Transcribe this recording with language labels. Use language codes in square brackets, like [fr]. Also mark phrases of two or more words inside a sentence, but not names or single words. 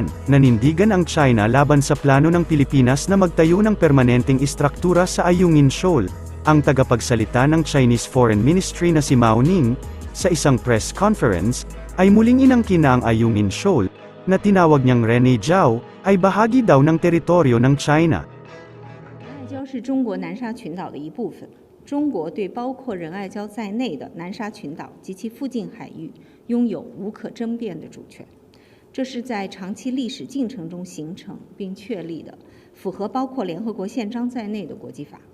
[tl] Nanindigan ang China laban sa plano ng Pilipinas na magtayo ng permanenteng istruktura sa Ayungin Shoal. Ang tagapagsalita ng Chinese Foreign Ministry na si Mao Ning, sa isang [en] press conference, [tl] ay muling inangkin na ang Ayungin Shoal, na tinawag niyang Rene Jiao, ay bahagi daw ng teritoryo ng China. [zh] 仁爱礁是中国南沙群岛的一部分。中国对包括仁爱礁在内的南沙群岛及其附近海域拥有无可争辩的主权，这是在长期历史进程中形成并确立的，符合包括联合国宪章在内的国际法。